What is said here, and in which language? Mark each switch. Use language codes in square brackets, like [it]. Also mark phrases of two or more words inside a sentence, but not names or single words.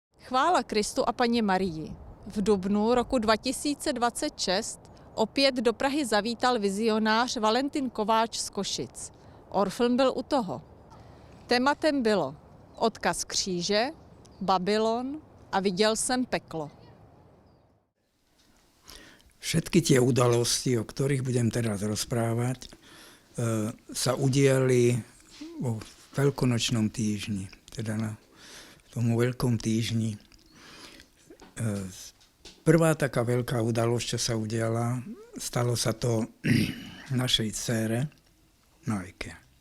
[cs] Chvála Kristu a Panně Marii. V dubnu roku 2026 opět do Prahy zavítal vizionář Valentin Kováč z Košic. Orfln byl u toho. Tématem bylo odkaz kříže, Babylon a viděl jsem peklo. [sk] Všetky tie udalosti, o ktorých budem teraz rozprávať, sa udiali vo veľkonočnom týždni, teda na tomu veľkom týždni. Prvá taká veľká udalosť, čo sa udiala, stalo sa to našej dcére Najke.